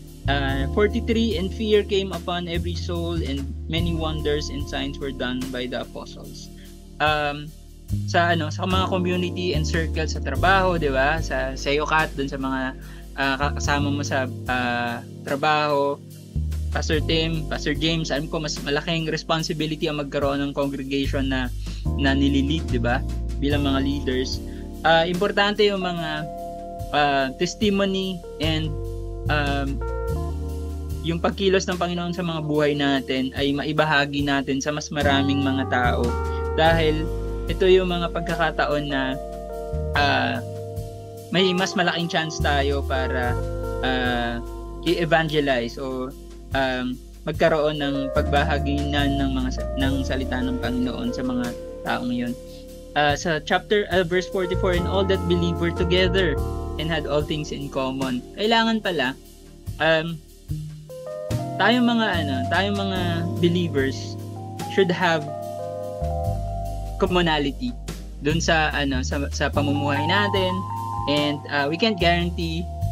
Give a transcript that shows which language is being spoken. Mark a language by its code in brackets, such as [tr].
[en] 43, and fear came upon every soul, and many wonders and signs were done by the apostles. [tl] Sa mga community and circle sa trabaho, 'di ba? Sa iyo, Kat, dun sa mga kasama mo sa trabaho, Pastor Tim, Pastor James, alam ko mas malaking responsibility ang magkaroon ng congregation na nililid, 'di ba? Bilang mga leaders. Importante yung mga testimony and yung pagkilos ng Panginoon sa mga buhay natin ay maibahagi natin sa mas maraming mga tao, dahil ito yung mga pagkakataon na may mas malaking chance tayo para i-evangelize o magkaroon ng pagbahaginan ng salita ng Panginoon sa mga taong yun. [en] Sa verse 44, and all that believed were together and had all things in common. [tl] Kailangan pala tayong mga believers [en] should have commonality [tl] dun sa pamumuhay natin, [en] and we can't guarantee